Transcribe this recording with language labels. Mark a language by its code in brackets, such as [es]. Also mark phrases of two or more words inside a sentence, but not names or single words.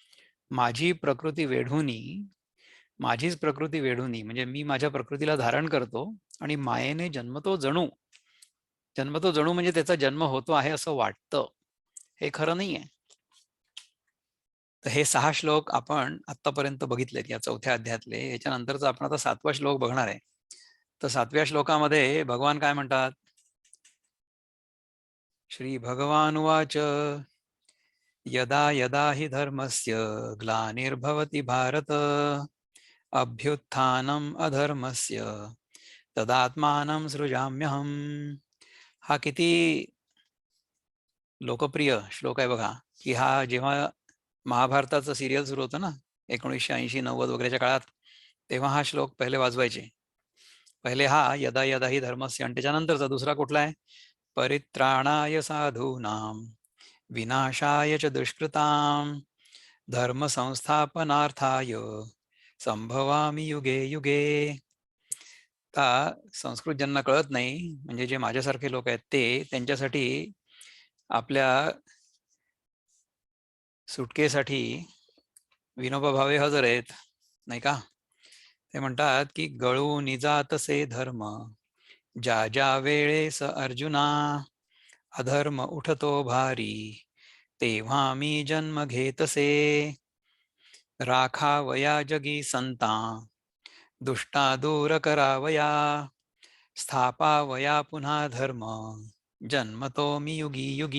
[mr] माझीच प्रकृती वेढूनी म्हणजे मी माझ्या प्रकृतीला धारण करतो आणि मायेने जन्मतो जणू म्हणजे त्याचा जन्म होतो आहे असं वाटतं. हे खरं नाहीये. तर हे 6 श्लोक आपण आतापर्यंत बघितलेत या 4थ्या अध्यायातले. याच्यानंतरचा आपण आता 7वा श्लोक बघणार आहे. तर 7व्या श्लोकामध्ये भगवान काय म्हणतात? [sa] श्री भगवान उवाच यदा यदा हि धर्मस्य ग्लानिर्भवति भारत अभ्युत्थानम अधर्मस्य तदात्मानं सृजाम्यहम. [mr] हा किती लोकप्रिय श्लोक आहे बघा. की हा जेव्हा महाभारताचं सिरियल सुरू होतं ना 1980-90 वगैरेच्या काळात, तेव्हा हा श्लोक पहिले वाजवायचे. पहिले हा [sa] यदा यदा हि धर्मस्य [mr] आणि त्याच्यानंतरचा दुसरा कुठला आहे? [sa] परित्राणाय साधूनां विनाशाय च दुष्कृतां धर्म संस्थापनार्थाय संभवामी युगे युगे. [mr] आता संस्कृत ज्यांना कळत नाही, म्हणजे जे माझ्यासारखे लोक आहेत ते, त्यांच्यासाठी आपल्या सुटकेसाठी विनोबा भावे हजर आहेत, नाही का? ते म्हणतात की गळू निजातसे धर्म ज्या ज्या वेळेस अर्जुना अधर्म उठतो भारी तेव्हा मी जन्म घेतसे राखावया जगी संता दुष्टा दूर करावया स्थापावया पुन्हा धर्म जन्मतो मी युगी युगी.